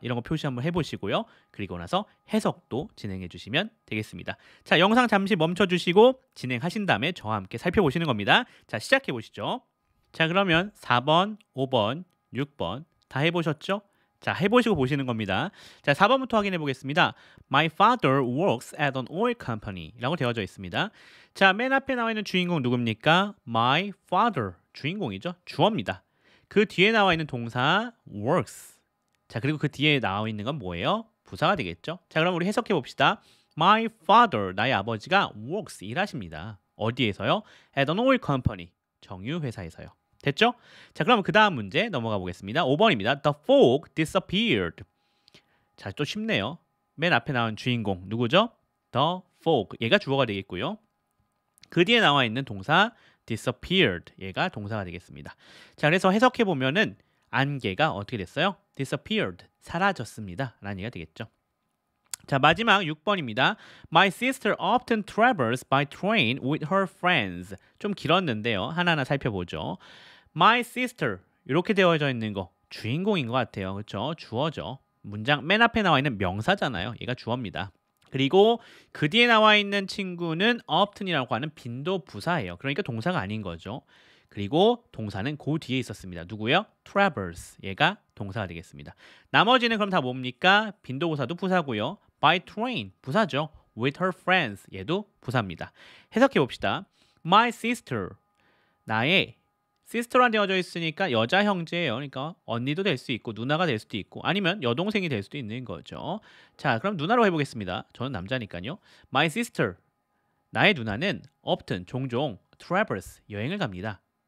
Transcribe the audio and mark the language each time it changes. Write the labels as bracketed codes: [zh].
[ko] 이런 거 표시 한번 해보시고요. 그리고 나서 해석도 진행해 주시면 되겠습니다. 자, 영상 잠시 멈춰주시고 진행하신 다음에 저와 함께 살펴보시는 겁니다. 자, 시작해 보시죠. 자, 그러면 4번, 5번, 6번 다 해보셨죠? 자, 해보시고 보시는 겁니다. 자, 4번부터 확인해 보겠습니다. [en] My father works at an oil company [ko] 라고 되어져 있습니다. 자, 맨 앞에 나와 있는 주인공 누굽니까? [en] My father, [ko] 주인공이죠. 주어입니다. 그 뒤에 나와 있는 동사 works. 자, 그리고 그 뒤에 나와 있는 건 뭐예요? 부사가 되겠죠. 자, 그럼 우리 해석해 봅시다. [en] My father, [ko] 나의 아버지가 works, 일하십니다. 어디에서요? [en] At an oil company, [ko] 정유 회사에서요. 됐죠? 자, 그럼 그 다음 문제 넘어가 보겠습니다. 5번입니다. [en] The fog disappeared. [ko] 자, 또 쉽네요. 맨 앞에 나온 주인공 누구죠? The fog, 얘가 주어가 되겠고요. 그 뒤에 나와 있는 동사 disappeared, 얘가 동사가 되겠습니다. 자, 그래서 해석해 보면은 안개가 어떻게 됐어요? disappeared, 사라졌습니다 라는 얘기가 되겠죠. 자, 마지막 6번입니다. [en] My sister often travels by train with her friends. [ko] 좀 길었는데요. 하나하나 살펴보죠. My sister, 이렇게 되어져 있는 거 주인공인 것 같아요. 그렇죠? 주어죠. 문장 맨 앞에 나와 있는 명사잖아요. 얘가 주어입니다. 그리고 그 뒤에 나와 있는 친구는 often이라고 하는 빈도 부사예요. 그러니까 동사가 아닌 거죠. 그리고 동사는 그 뒤에 있었습니다. 누구요? travels, 얘가 동사가 되겠습니다. 나머지는 그럼 다 뭡니까? 빈도부사도 부사고요. by train, 부사죠. with her friends, 얘도 부사입니다. 해석해 봅시다. My sister, 나의 sister란 되어져 있으니까 여자 형제예요. 그러니까 언니도 될 수 있고 누나가 될 수도 있고 아니면 여동생이 될 수도 있는 거죠. 자, 그럼 누나로 해보겠습니다. 저는 남자니까요. My sister, 나의 누나는 often, 종종 travels, 여행을 갑니다.